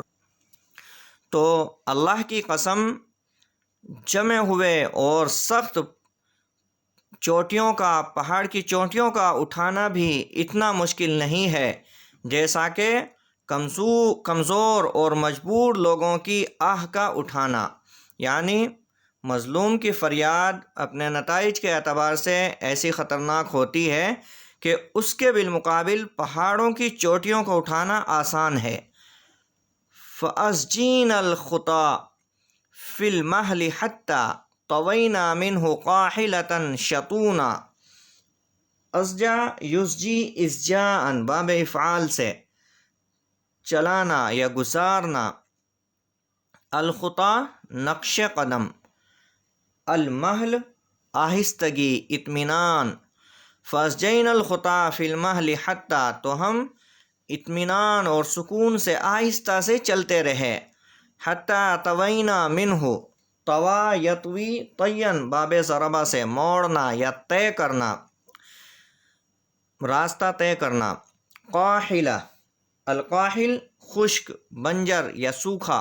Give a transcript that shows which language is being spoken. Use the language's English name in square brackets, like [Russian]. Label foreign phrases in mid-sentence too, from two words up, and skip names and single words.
[Urdu] تو اللہ کی قسم، جمع ہوئے اور سخت چوٹیوں کا، پہاڑ کی چوٹیوں کا اٹھانا بھی اتنا مشکل نہیں ہے جیسا کہ کمزور اور مجبور لوگوں کی آہ کا اٹھانا. یعنی مظلوم کی فریاد اپنے نتائج کے اعتبار سے ایسی خطرناک ہوتی ہے کہ اس کے بالمقابل پہاڑوں کی چوٹیوں کو اٹھانا آسان ہے. [Arabic] فَأَسْجِينَ الْخُطَى فِي الْمَهْلِ حَتَّى طَوَيْنَا مِنْهُ قَاحِلَةً شَطُونَا. اسجا یسجی اسجاءً [Urdu] باب افعال سے چلانا یا گزارنا. الخطا نقش قدم، المہل آہستگی، اطمینان. [Arabic] فاسجین الخطا فی المہل حتی، [Urdu] تو ہم اطمینان اور سکون سے آہستہ سے چلتے رہے. [Arabic] حتی طوینا منہ، طوا یطوی طین [Urdu] باب ضربہ سے موڑنا یا طے کرنا، راستہ طے کرنا. قاحلہ، القاحل خشک، بنجر یا سوکھا.